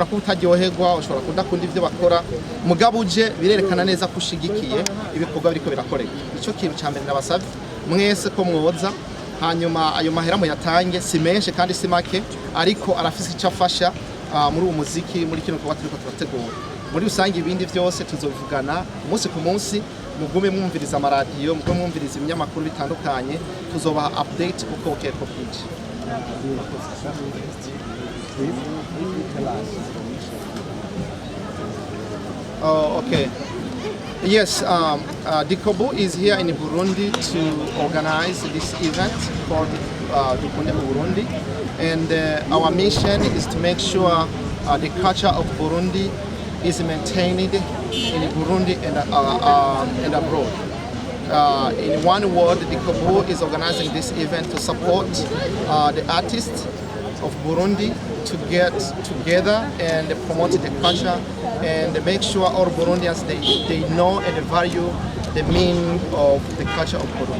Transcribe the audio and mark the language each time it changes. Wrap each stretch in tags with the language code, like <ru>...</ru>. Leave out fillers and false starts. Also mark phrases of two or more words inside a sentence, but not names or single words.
<rn>kuba utaryoherwa ushobora kudakunda ivyo bakora mugabo uje birerekana neza ko ushigikiye ibikorwa biriko birakoreka ico kintu ca mbere nabasavye mwese ko mwoza hanyuma ayo mahera muyatange si menshi kandi si make ariko arafise ico afasha muri uwo muziki muri kino gikorwa turiko turategura muri rusange ibindi vyose tuzovugana umunsi ku munsi mugume mwumviriza amaradiyo mugume mwumviriza ibinyamakuru bitandukanye tuzobaha update uko ukeko bwije.</rn> <en>Oh, okay. Yes, Dicobu is here in Burundi to organize this event called Dicobu Burundi, and our mission is to make sure the culture of Burundi is maintained in Burundi and abroad. In one word, Dicobu is organizing this event to support the artists of Burundi to get together and promote the culture and make sure all Burundians they know and value the meaning of the culture of Burundi.</en>